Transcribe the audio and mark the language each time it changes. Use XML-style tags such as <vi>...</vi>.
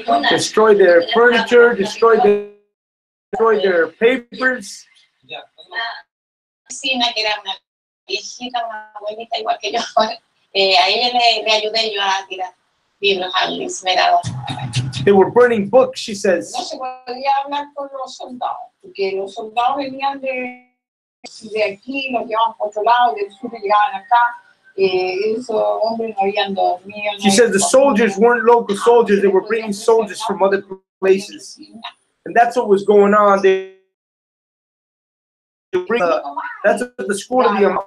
<en>Destroy their furniture, destroy their papers.</en> <es>Una vecina que era una viejita, una abuelita igual que yo, a ella le ayudé yo a tirar libros al incinerador.</es> <en>They were burning books, she says.</en> <es>No se podía hablar con los soldados, porque los soldados venían de aquí, los llevaban por otro lado, del sur llegaban acá. Esos hombres no habían dormido.</es> <en>She says the soldiers weren't local soldiers, they were bringing soldiers from other places. And that's what was going on. They bring, that's what the school of the</en>